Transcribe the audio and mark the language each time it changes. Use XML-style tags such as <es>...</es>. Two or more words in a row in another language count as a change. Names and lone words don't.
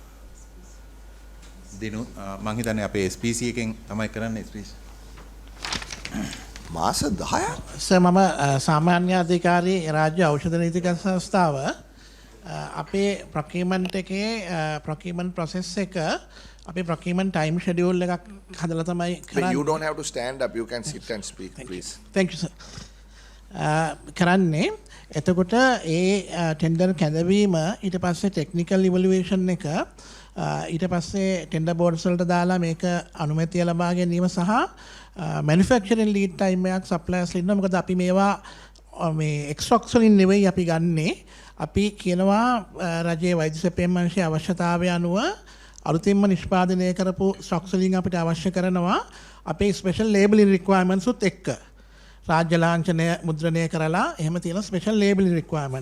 <si>දිනු මම හිතන්නේ අපේ SPC එකෙන් තමයි කරන්නේ SPC. මාස 10ක්? සර් මම සාමාන්‍ය අධිකාරී රාජ්‍ය ඖෂධ නීතික සංස්ථාව අපේ procurement එකේ</si> <en>procurement process</en> <si>එක අපේ</si> <en>procurement time schedule</en> <si>එකක් හදලා තමයි කරන්නේ.</si> <en>You don't have to stand up, you can sit and speak please. Thank you sir.</en> <si>කරන්නේ එතකොට ඒ tender කැඳවීම ඊට පස්සේ</si> <en>technical evaluation</en> <si>එක ඊට පස්සේ</si> <en>tender boards</en> <si>වලට දාලා මේක අනුමැතිය ලබා ගැනීම සහ</si> <en>manufacturing lead time</en> <si>එකක් suppliers ඉන්නවා. මොකද අපි මේවා මේ එක්ස්ට්‍රොක්ස් වලින් නෙවෙයි අපි ගන්නේ. අපි කියනවා රජයේ වෛද්‍ය සැපයීම් අංශයේ අවශ්‍යතාවය අනුව අලුතින්ම නිෂ්පාදනය කරපු ස්ටොක්ස් වලින් අපිට අවශ්‍ය කරනවා අපේ</si> <en>special labelling requirements</en> <si>උත් එක්ක. රාජ්‍ය ලාංඡනය මුද්‍රණය කරලා එහෙම තියෙන</si> <en>special labelling requirement.</en>